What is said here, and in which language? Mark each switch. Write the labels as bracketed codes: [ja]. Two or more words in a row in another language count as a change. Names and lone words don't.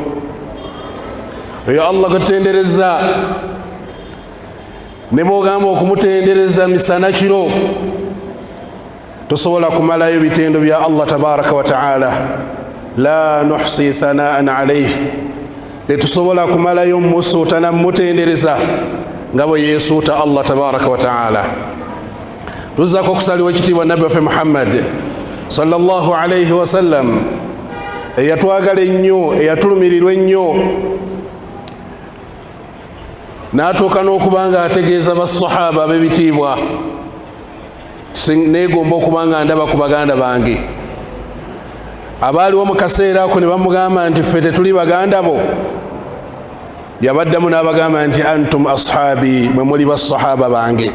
[lg] Oyo Allah gwe tutendereza, ne bw'ogamba okumutendereza misana kiro, tosobola kumalayo bitendo bya [ar] Allah tabaraka wa ta'ala. La nuhsi thanaan alayhi, [lg] tetusobola kumalayo musuuta na mutendereza nga bwe yeesuuta [ar] Allah tabaraka wa ta'ala. [lg] Tuzzaako okusaliwa ekitiibwa nabbi waffe Muhammad [ar] sallallahu alayhi wa sallam, [lg] eyatwagala ennyo, eyatulumirirwa ennyo, n'atuuka n'okuba nga ategeeza basahaba ab'ebitiibwa, neegomba okuba nga ndaba ku baganda bange abaaliwo mu kaseera ako ne bamugamba nti ffe tetuli baganda bo, yabaddamu n'abagamba nti [ar] antum ashaabi, [lg] mwe muli basahaba bange.